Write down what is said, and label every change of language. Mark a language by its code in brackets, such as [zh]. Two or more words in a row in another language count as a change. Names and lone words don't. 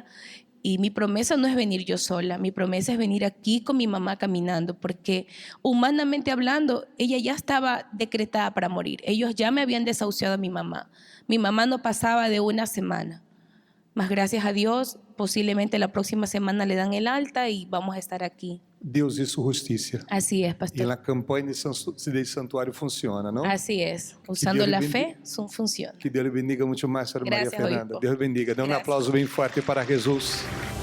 [es] Y mi promesa no es venir yo sola, mi promesa es venir aquí con mi mamá caminando, porque humanamente hablando, ella ya estaba decretada para morir. Ellos ya me habían desahuciado a mi mamá. Mi mamá no pasaba de una semana. Mas gracias a Dios, posiblemente la próxima semana le dan el alta y vamos a estar aquí. Deus hizo justicia. Así es, [pt] E pastor. na campanha de santuário funciona, não? [es] Así es. Usando Dios la le fe, funciona. [pt] Que Deus lhe bendiga muito mais, senhora Maria [es] Gracias, Fernanda. obispo. [pt] Deus bendiga. Dê um [es] Gracias. [pt] aplauso bem forte para Jesus.